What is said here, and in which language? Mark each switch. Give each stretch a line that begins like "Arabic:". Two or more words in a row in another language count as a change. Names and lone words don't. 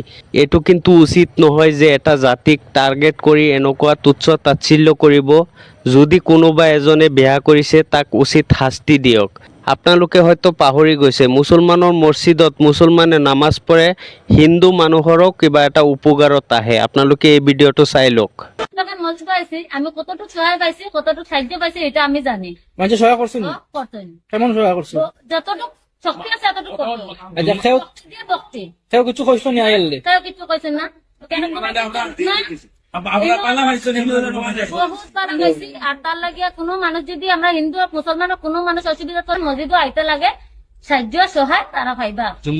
Assamese: এইটো কিন্তু উচিত নহয় যে এটা জাতিক টাৰ্গেট কৰি এনেকুৱা তুচ্ছ তাচ্ছিল্য কৰিব। যদি কোনোবা এজনে বেয়া কৰিছে তাক উচিত শাস্তি দিয়ক। আপোনালোকে হয়তো পাহৰি গৈছে, মুছলমানৰ মছজিদত মুছলমানে নামাজ পঢ়ে, হিন্দু মানুহৰো কিবা এটা উপকাৰত আহে। আপোনালোকে এই ভিডিঅ'টো চাই লওক।
Sylheti: মসজিদ আইছি, আমি কতটুকু সহায় পাইছি, কতটুকু সাহায্য পাইছি, এটা আমি জানি। মানুষ সহায় করছেন? করতেন কেমন সহায় করছে? যতটুকু শক্তি আছে এতটুকু করতো। আচ্ছা, কেউ দিয়ে ভক্তি কেউ কিছু কইছো নি আইলে? কেউ কিছু কইছেন না, কেন না? বহুত বার কইছি, আর তার লাগিয়া কোনো মানুষ যদি আমরা হিন্দু আর মুসলমান কোনো মানুষ অসুবিধা করে মসজিদও আইতে লাগে, সাহায্য সহায় তারা পাইবা।